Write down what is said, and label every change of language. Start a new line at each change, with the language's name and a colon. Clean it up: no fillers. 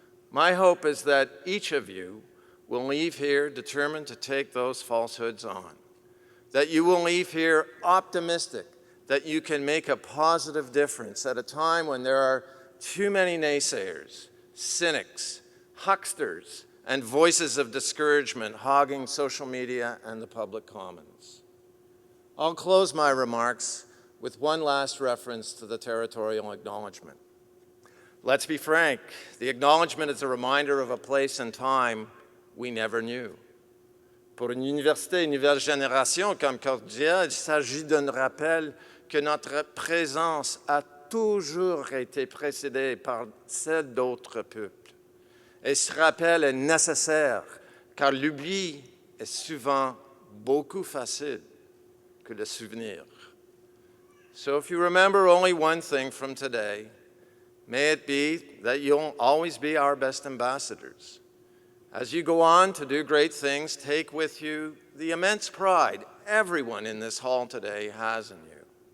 English: My hope is that each of you will leave here determined to take those falsehoods on, that you will leave here optimistic that you can make a positive difference at a time when there are too many naysayers, cynics, hucksters, and voices of discouragement hogging social media and the public commons. I'll close my remarks with one last reference to the Territorial acknowledgement. Let's be frank, the acknowledgement is a reminder of a place and time we never knew.
French: Pour une université, une nouvelle génération comme Concordia, il s'agit d'un rappel que notre présence a toujours été précédée par celle d'autres peuples. Et ce rappel est nécessaire, car l'oubli est souvent beaucoup facile que le souvenir.
English: So if you remember only one thing from today, may it be that you'll always be our best ambassadors. As you go on to do great things, take with you the immense pride everyone in this hall today has in you.